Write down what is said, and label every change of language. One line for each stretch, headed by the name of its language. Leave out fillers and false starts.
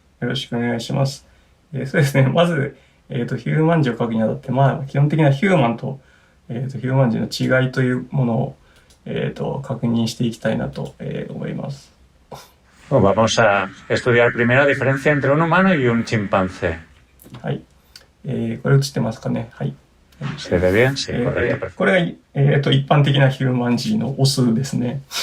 Japanese: よろしくお願いします。そうですね。まず、ヒューマン人を書くにあたって、基本的なヒューマンと、ヒューマン人の違いというものを、確認していきたいなと、思います。
Spanish: Vamos a estudiar primero la diferencia entre un humano y un chimpancé.
Japanese: はい。これ映ってますかね。はい。
Spanish: ¿Se ve bien? Sí, correcto.
Japanese: これが、一般的なヒューマン人のオスですね。